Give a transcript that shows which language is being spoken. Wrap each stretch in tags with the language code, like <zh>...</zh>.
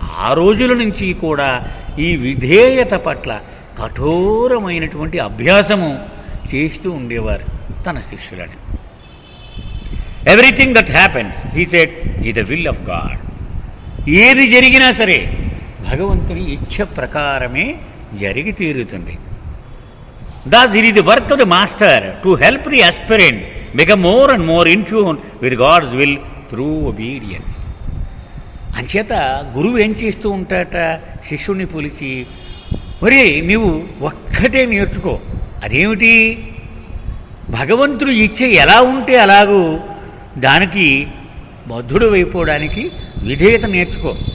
<te>ఆ రోజుల నుంచి కూడా ఈ విధేయత పట్ల కఠోరమైనటువంటి అభ్యాసము చేస్తూ ఉండేవారు తన శిష్యులని.</te> <en>Everything that happens he said ఈ the will of God.</en> <te>ఏది జరిగినా సరే భగవంతుని ఇచ్ఛ ప్రకారమే జరిగి తీరుతుంది.</te> <en>Thus it is the work of the master to help the aspirant become more and more in tune with God's will through obedience.</en> <te>అంచేత గురువు ఏం చేస్తూ ఉంటాట, శిష్యుని పిలిచి, ఒరే నీవు ఒక్కటే నేర్చుకో. అదేమిటి? భగవంతుడు ఇచ్చే ఎలా ఉంటే అలాగూ దానికి బద్ధుడు అయిపోవడానికి విధేయత నేర్చుకో.</te>